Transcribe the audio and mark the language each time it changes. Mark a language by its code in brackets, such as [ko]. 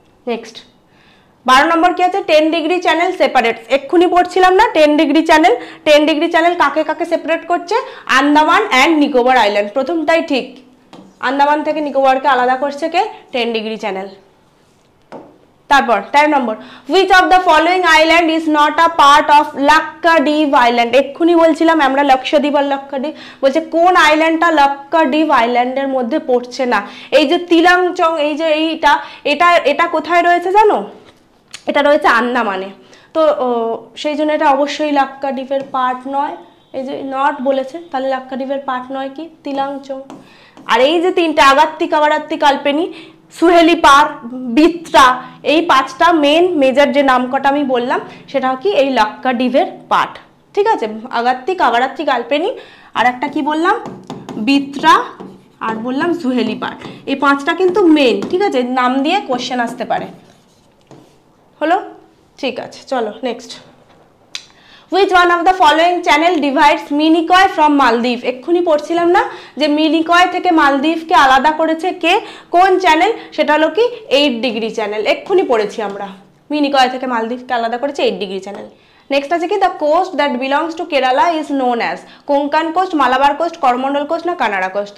[bn] Next 12 নম্বর কি আছে, 10 degree channel separates. এক্ষুনি পড়ছিলাম না 10 ডিগ্রি চ্যানেল, 10 ডিগ্রি চ্যানেল কাকে কাকে সেপারেট করছে, আন্দামান অ্যান্ড নিকোবর আইল্যান্ড। প্রথমটাই ঠিক, আন্দামান থেকে নিকোবরকে আলাদা করছে কে, 10 ডিগ্রি চ্যানেল। [en] তারপর 13 number, which of the following island is not a part of Lakshadweep island. [bn] এক্ষুনি বলছিলাম আমরা লক্ষদ্বীপ আর লাক্ষাদ্বীপ, বলছে কোন আইল্যান্ডটা লাক্ষাদ্বীপ আইল্যান্ডের মধ্যে পড়ছে না। এই যে তিলাংচং, এই যে এটা কোথায় রয়েছে জানো? এটা রয়েছে আন্দামানে। তো সেই জন্য এটা অবশ্যই লাক্ষাদ্বীপের পার্ট নয়। এই যে নট বলেছে, তাহলে লাক্ষাদ্বীপের পার্ট নয় কি? তিলাংচং। আর এই যে তিনটা আগাত্তি, কাবারাত্তি, কালপেনি, সুহেলি পার, বিত্রা, এই 5টা মেজর যে নাম কটা আমি বললাম সেটা কি এই লাক্ষাদ্বীপের পার্ট। ঠিক আছে, আগাত্তি, কাবারাত্তি, কালপেনি, আর একটা কি বললাম? বিত্রা, আর বললাম সুহেলি পার। এই 5টা কিন্তু মেন। ঠিক আছে, নাম দিয়ে কোশ্চেন আসতে পারে। হলো? ঠিক আছে, চলো next. [en] Which one of the following channel divides Minicoy from Maldives? [bn] এক্ষুনি পড়ছিলাম না যে মিনিকয় থেকে মালদ্বীপকে আলাদা করেছে কে? কোন চ্যানেল? সেটা হলো কি 8 ডিগ্রি চ্যানেল। এক্ষুনি পড়েছি আমরা, মিনিকয় থেকে মালদ্বীপকে আলাদা করেছে 8 ডিগ্রি চ্যানেল। [en] Next আছে কি, the coast that belongs to Kerala is known as. Konkan coast, Malabar coast, Coromandel coast না Kanara coast?